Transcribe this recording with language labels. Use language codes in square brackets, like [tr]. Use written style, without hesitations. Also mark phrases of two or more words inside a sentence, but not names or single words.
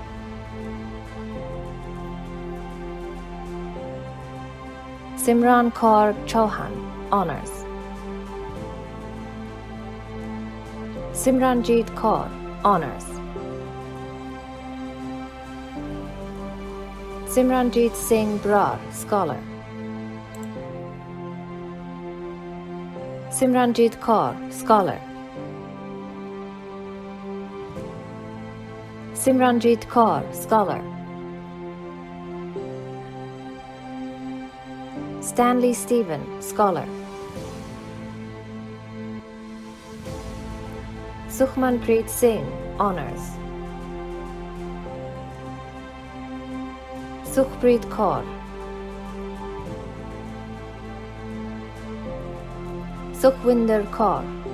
[en] Simran Kaur Chauhan, Honours. Simranjeet Kaur, Honours. Simranjeet Singh Brar, Scholar. Simranjeet Kaur, Scholar. Simranjeet Kaur, Scholar. Stanley Stephen, Scholar. Sukhmanpreet Singh, Honours. Sukhpreet Kaur. Sukhwinder Kaur.